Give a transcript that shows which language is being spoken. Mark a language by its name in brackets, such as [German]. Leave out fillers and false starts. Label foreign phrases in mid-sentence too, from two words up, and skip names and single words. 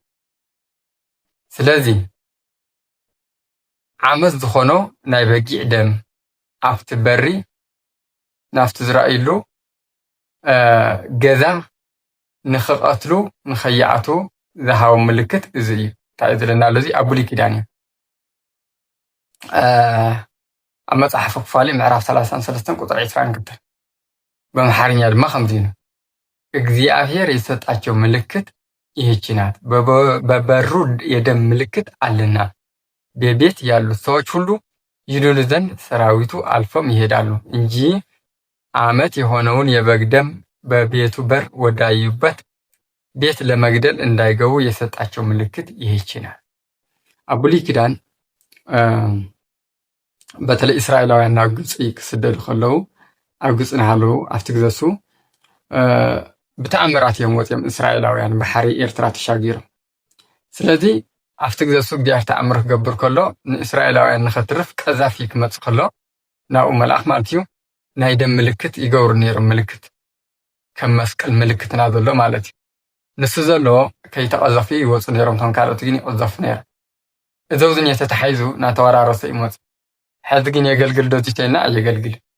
[Tigrinya] ስለዚ ዓመት ዝኾኖ ናይ በጊዕ ደም ኣብቲ በሪ ናብቲ ዝረኣይሉ ገዛ ንኽቐትሉ ንኸይኣትዉ ዝሃቦም ምልክት እዚ እዩ። እንታይ እዩ ዝብለና ኣሎ? እዚ ኣብ ብሉይ ኪዳን እዩ። ኣብ መፅሓፈ ኩፋሌ ምዕራፍ 33 ቁጥሪ 22 በአምሓርኛ ድማ ከምዚ [Amharic] ነው። እግዚአብሔር የሰጣቸው ምልክት ይህች ናት፣ በበሩ የደም ምልክት አለና በቤት ያሉት ሰዎች ሁሉ ይድኑ ዘንድ ሰራዊቱ አልፈውም ይሄዳሉ እንጂ ዓመት የሆነውን የበግ ደም በቤቱ በር ወዳዩበት ቤት ለመግደል እንዳይገቡ የሰጣቸው ምልክት ይህች ናት። [Tigrinya] ኣብ ብሉይ ኪዳን በተለይ እስራኤላውያን ናብ ግብፂ ክስደዱ ከለዉ ኣብ ግብፂ ናሃለዉ ኣብቲ ግዘሱ ብተኣምራት እዮም ወፅኦም እስራኤላውያን ባሕሪ ኤርትራ ተሻጊሮም። ስለዚ ኣብቲ ግዘሱ እግዚኣብሔር ተኣምር ክገብር ከሎ ንእስራኤላውያን ንኸትርፍ ቀዛፊ ክመፅእ ከሎ ናብኡ መልኣኽ ማለት እዩ ናይ ደም ምልክት ይገብሩ ነይሮም። ምልክት ከም መስቀል ምልክትና ዘሎ ማለት እዩ። ንሱ ዘለዎ ከይተቐዘፉ ይወፁ ነይሮም። እቶም ካልኦት ግን ይቐዘፉ ነይሮም። እዚ ኣብዙ ተተሓሒዙ እናተወራረሰ ይመፅ። ሕዚ ግን የገልግል ዶ ኢልና ኣየገልግል።